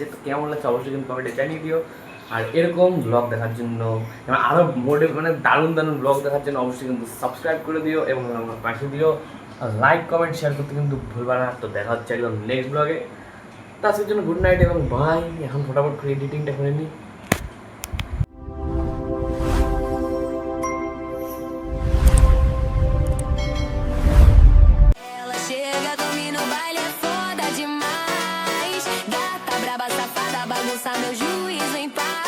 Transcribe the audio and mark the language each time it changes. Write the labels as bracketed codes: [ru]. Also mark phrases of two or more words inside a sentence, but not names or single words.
[bn] তো কেমন লাগছে অবশ্যই কিন্তু কমেন্টে জানিয়ে দিও। আর এরকম ব্লগ দেখার জন্য এবং আরও মানে দারুণ দারুণ ব্লগ দেখার জন্য অবশ্যই কিন্তু সাবস্ক্রাইব করে দিও এবং আমার পাশে দিও। আর [en] like comment share [bn] করতে কিন্তু ভুলবা না। তো দেখা হচ্ছে একদম নেক্সট ব্লগে। তো আজকের জন্য [en] good night [bn] এবং বাই। এখন ফটাফট করে এডিটিংটা করে নিই। [pt] Ela chega, domina o baile, é foda demais. Gata braba, safada, bagunça meu juízo em paz.